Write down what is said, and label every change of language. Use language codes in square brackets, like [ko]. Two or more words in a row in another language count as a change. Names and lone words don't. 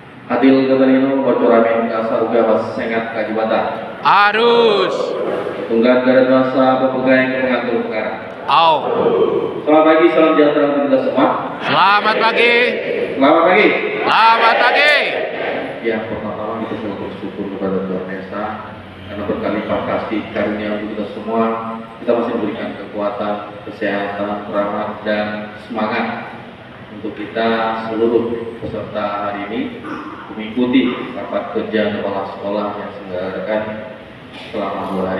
[id] Adil Gatarino bocoramin kasaruga was sengat kajibata. Arus. Tunggat garat masa pepegai pengatur perkara. Au. Selamat pagi, salam sejahtera untuk kita semua. Selamat pagi. Selamat pagi. Selamat pagi. Yang pertama kita selalu bersyukur kepada Tuhan Esa karena berkalipat kasih karunia untuk kita semua. Kita masih memberikan kekuatan, kesehatan, rahmat dan semangat untuk kita seluruh peserta hari ini mengikuti rapat kerja kepala sekolah yang diselenggarakan selama 2 hari.